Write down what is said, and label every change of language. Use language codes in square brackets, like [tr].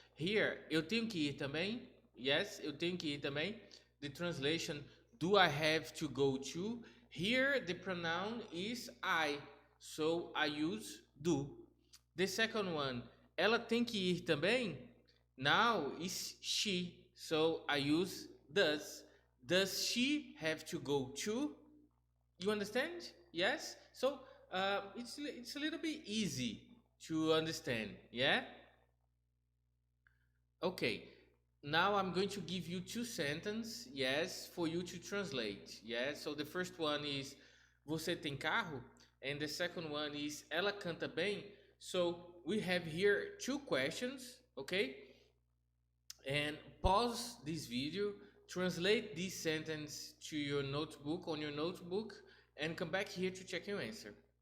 [pt] Here, eu tenho que ir também. Yes, eu tenho que ir também. [en] The translation, do I have to go to? Here, the pronoun is I. So I use do. The second one, [pt] ela tem que ir também? [en] Now is she. So I use does. Does she have to go to? You understand? Yes? So it's a little bit easy to understand. Yeah? Okay. Now I'm going to give you two sentences, yes, for you to translate. Yes? So the first one is [pt] você tem carro? [en] And the second one is [pt] ela canta bem? [en] So we have here two questions, okay? And pause this video, translate this sentence to your notebook, on your notebook, and come back here to check your answer.